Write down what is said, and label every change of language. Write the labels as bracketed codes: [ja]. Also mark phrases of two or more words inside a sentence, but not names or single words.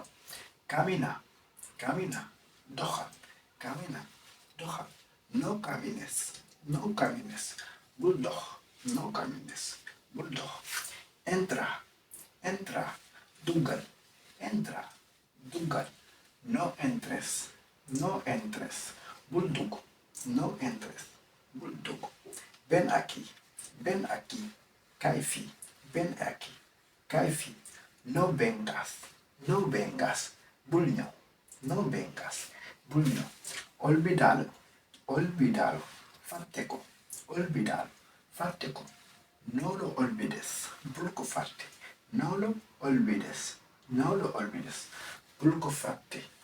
[es] Camina. Doxal. No camines. [wo] Bul dox. [es] No camines. [wo] Bul dox. [es] Entra. [wo] Duggal. [es] No entres. [wo] Bul dugg. [es] No entres. [wo] Bul dugg. [es] Ven aquí. [wo] Kaay fii. [es] Ven aquí. [wo] Kaay fii. [es] No vengas. [wo] Bul ñëw. [es] No vengas. [wo] Bul ñëw. Olvídalo. Fàtte ko. [es] No lo olvides. [wo] Bul ko fàtte. [es] No lo olvides. [wo] Bul ko fàtte.